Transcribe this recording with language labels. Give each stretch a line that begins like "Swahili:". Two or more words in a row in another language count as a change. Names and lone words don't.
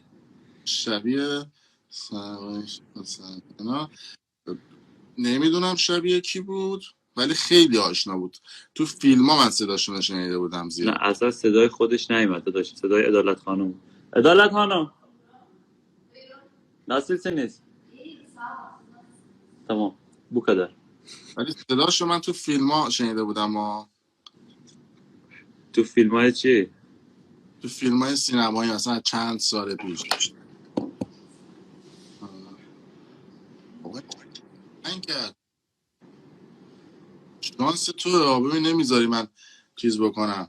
Persian: شبیه نمیدونم شبیه کی بود ولی خیلی آشنا بود. تو فیلم ها من صداشون شنیده بودم زیاد. نه اصلا صدای خودش نیومد داشت. صدای عدالت خانم. عدالت خانم Nasılsınız?
Turkish: Tamam. Bu kadar.
Persian: ولی صداشو من تو فیلم ها شنیده بودم. تو فیلم های چی؟ تو فیلم های سینمایی مثلا چند سال پیش. این کرد شانس تو ببین نمیذاری من چیز بکنم.